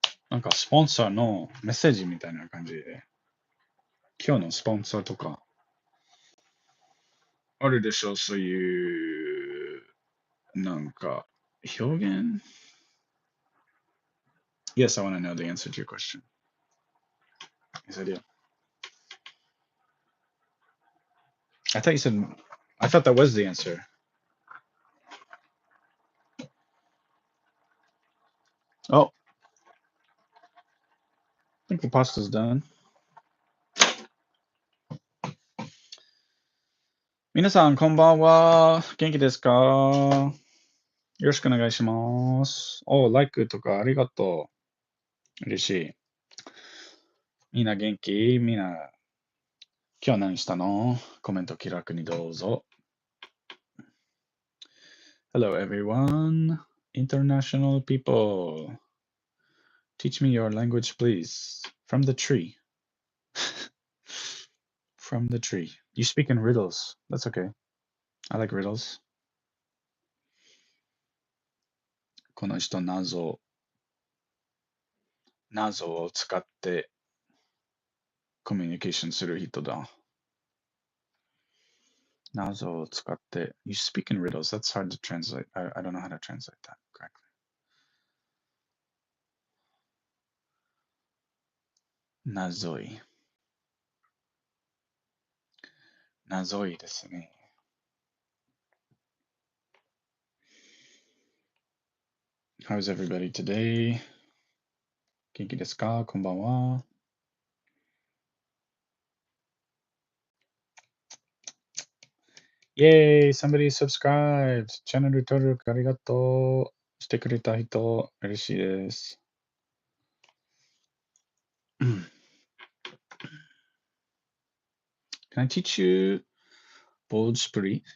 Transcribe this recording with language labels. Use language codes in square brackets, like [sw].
[ja] なんかスポンサーのメッセージみたいな感じで今日のスポンサーとかあるでしょそういうなんか表現 [en] Yes, I want to know the answer to your question. Yes, I do. I thought you said I thought that was the answer. Oh, I think the pasta's done. [ja] 皆さん、こんばんは。元気ですかよろしくお願いします。お、like とかありがとう。嬉しい。みんな元気みんな、今日何したのコメント気楽にどうぞ。 [en] Hello everyone, international people. Teach me your language, please. From the tree. From the tree. You speak in riddles. That's okay. I like riddles. [ja] この人謎を使ってコミュニケーションする人だ。謎を使って [en] You speak in riddles. That's hard to translate. I don't know how to translate that correctly. [ja] 謎い。謎いですね。 [en] How's everybody today? [ja] 元気ですかこんばんは。 [en] Yay! Somebody subscribed! [ja] チャンネル登録ありがとう。してくれた人、嬉しいです。 [en] Can I teach you Bhojpuri?